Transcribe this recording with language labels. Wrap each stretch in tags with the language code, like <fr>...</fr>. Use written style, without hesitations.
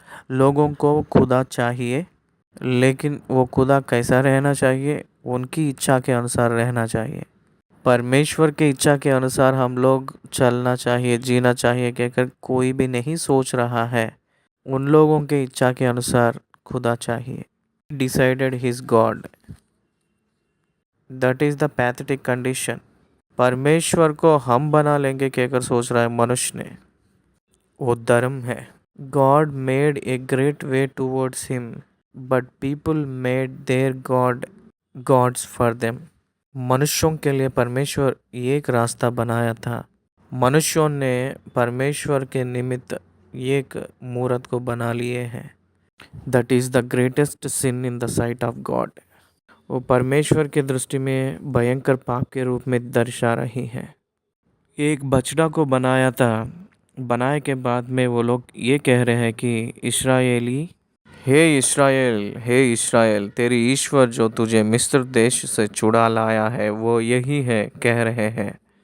<hi>लोगों को खुदा चाहिए, लेकिन वो खुदा कैसा रहना चाहिए? उनकी इच्छा के अनुसार रहना चाहिए। परमेश्वर की इच्छा के अनुसार हम लोग चलना चाहिए, जीना चाहिए कहकर कोई भी नहीं सोच रहा है। उन लोगों के इच्छा के अनुसार खुदा चाहिए।</hi> <en>Decided his God. That is the pathetic condition.</en> <hi>परमेश्वर को हम बना लेंगे कहकर सोच रहा है मनुष्य ने, वो धर्म है।</hi> <en>God made a great way towards him, but people made their gods for them.</en> <hi>मनुष्यों के लिए परमेश्वर एक रास्ता बनाया था, मनुष्यों ने परमेश्वर के निमित्त एक मूरत को बना लिए हैं।</hi> <en>That is the greatest sin in the sight of God.</en> <hi>वो परमेश्वर के दृष्टि में भयंकर पाप के रूप में दर्शा रही है। एक बछड़ा को बनाया था, बनाए के बाद में वो लोग ये कह रहे हैं कि इस्राएली, हे इस्राएल, तेरी ईश्वर जो तुझे मिस्र देश से छुड़ा लाया है वो यही है, कह रहे हैं।</hi>